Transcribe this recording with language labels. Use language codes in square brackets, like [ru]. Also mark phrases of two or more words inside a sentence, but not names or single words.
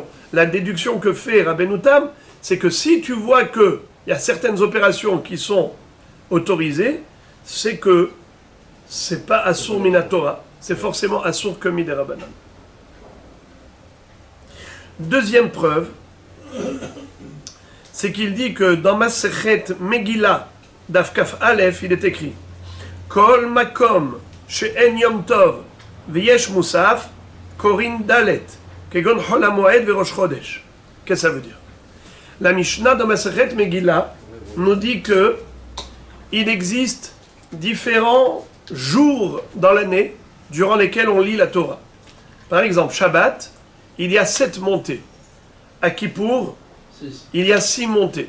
[fr] La déduction que fait Rabbeinu Tam, c'est que si tu vois qu'il y a certaines opérations qui sont autorisées, c'est que ce n'est pas [he] אסור מן התורה, [fr] c'est forcément Asur que [he] מדרבנן. [fr] Deuxième preuve, c'est qu'il dit que dans Masechet Megillah, [he] דף כ"א, [fr] il est écrit [he] כל מקום שאין יום טוב ויש מוסף קורין ד' כגון חול המועד וראש חודש. [fr] Qu'est-ce que ça veut dire? La Mishnah dans Masechet Megillah nous dit que il existe différents jours dans l'année durant lesquels on lit la Torah. Par exemple, Shabbat, il y a 7 montées. À Kippour, il y a 6 montées.